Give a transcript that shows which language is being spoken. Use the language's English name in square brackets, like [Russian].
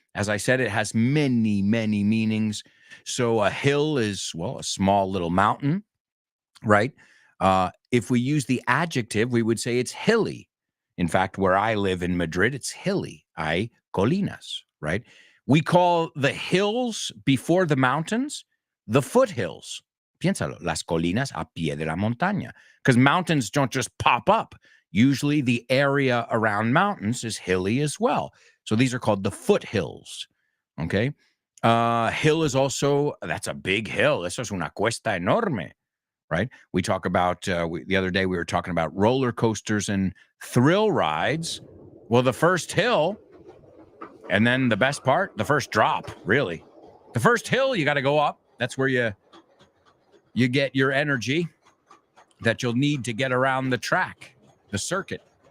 [English] As I said, it has many, many meanings. So a hill is, well, a small little mountain, right? If we use the adjective, we would say it's hilly. In fact, where I live in Madrid, it's hilly. [Spanish] Hay colinas, [English] right? We call the hills before the mountains the foothills. [Spanish] Piénsalo, las colinas a pie de la montaña. [English] Because mountains don't just pop up. Usually the area around mountains is hilly as well. So these are called the foothills, okay? Hill is also, that's a big hill. [Spanish] Eso es una cuesta enorme, right? [English] We talk about, the other day we were talking about roller coasters and thrill rides. Well, the first hill, and then the best part, the first drop, really. The first hill, you got to go up, That's where you get your energy that you'll need to get around the track, the circuit.